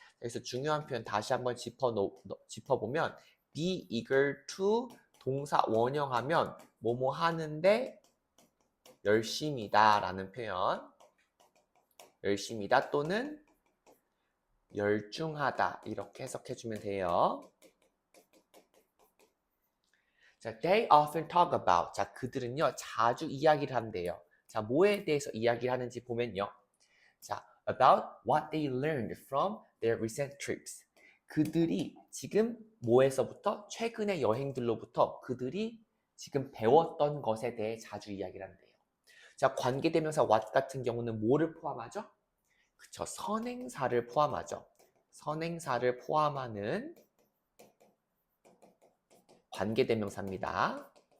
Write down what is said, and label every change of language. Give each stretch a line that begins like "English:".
Korean: 그래서 중요한 표현 다시 한번 짚어보면 be eager to 동사 원형하면 뭐뭐 하는데 열심이다 라는 표현 열심이다 또는 열중하다 이렇게 해석해주면 돼요.
English: 자, they often talk about.
Korean: 자, 그들은요 자주 이야기를 한대요. 자, 뭐에 대해서 이야기를 하는지 보면요.
English: 자, about what they learned from their recent trips.
Korean: 그들이 지금 뭐에서부터 최근의 여행들로부터 그들이 지금 배웠던 것에 대해 자주 이야기를 한대요. 자, 관계대명사 what 같은 경우는 뭐를 포함하죠? 그쵸, 선행사를 포함하죠. 선행사를 포함하는 관계대명사입니다.